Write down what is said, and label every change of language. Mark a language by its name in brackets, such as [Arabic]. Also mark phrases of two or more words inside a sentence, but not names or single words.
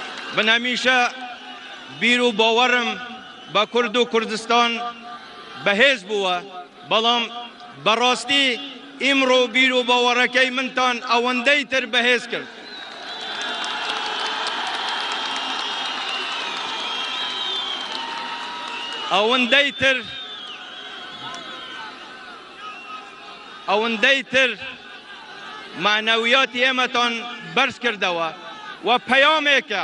[Persian] من همیشه بیر و باورم با کرد و کردستان [Central Kurdish] بەهێز بووە بەڵام بەڕاستی ئیمڕۆ بیر و باوەڕەکەی منتان ئەوەندەی تر بەهێز کرد. ئەوەندەی تر معنەویاتی ئێمەتان بەرز کردەوە و پەیامێکە